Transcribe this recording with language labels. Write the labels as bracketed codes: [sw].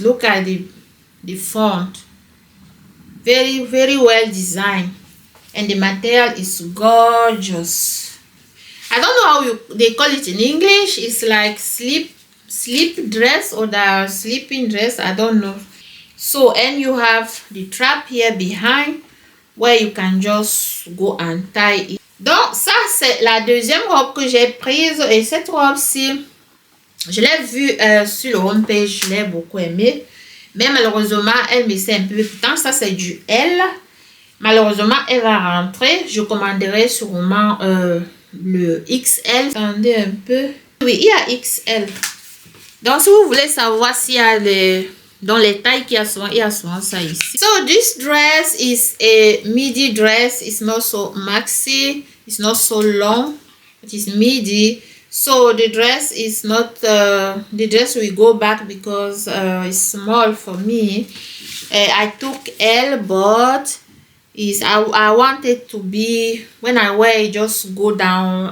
[en] Look at the font, very well designed, and the material is gorgeous. I don't know how they call it in English. It's like sleep dress or the sleeping dress, I don't know. So, and you have the strap here behind where you can just go and tie it. [fr] Donc ça c'est la deuxième robe que j'ai prise, et cette robe-ci Je l'ai vu sur le homepage, je l'ai beaucoup aimé. Mais malheureusement, elle me sert un peu. Pourtant, ça c'est du L. Malheureusement, elle va rentrer. Je commanderai sûrement le XL. Attendez un peu. Oui, il y a XL. Donc, si vous voulez savoir s'il y a dans les tailles qu'il y a souvent ça ici. [en] So, this dress is a midi dress. It's not so maxi. It's not so long. It is midi. So, the dress is not, the dress will go back because it's small for me. I took L, but I want it to be, when I wear it, just go down.